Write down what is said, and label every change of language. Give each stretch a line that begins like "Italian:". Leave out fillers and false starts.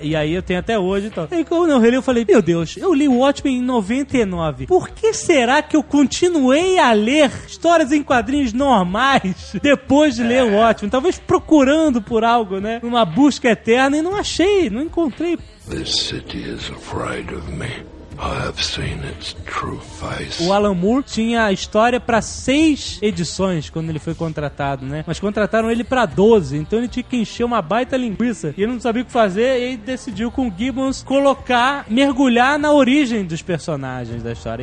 Portuguese: E aí eu tenho até hoje e tal. Aí quando eu reli, eu falei, meu Deus, eu li o Watchmen em 99. Por que será que eu continuei a ler histórias em quadrinhos normais depois de ler o Watchmen? Talvez procurando por algo, né? Numa busca eterna e não achei, não encontrei.
English: This city is afraid of me. I have seen its true face.
Portuguese: O Alan Moore tinha a história pra 6 edições quando ele foi contratado, né? Mas contrataram ele pra 12, então ele tinha que encher uma baita linguiça. E ele não sabia o que fazer e ele decidiu com o Gibbons mergulhar na origem dos personagens da história.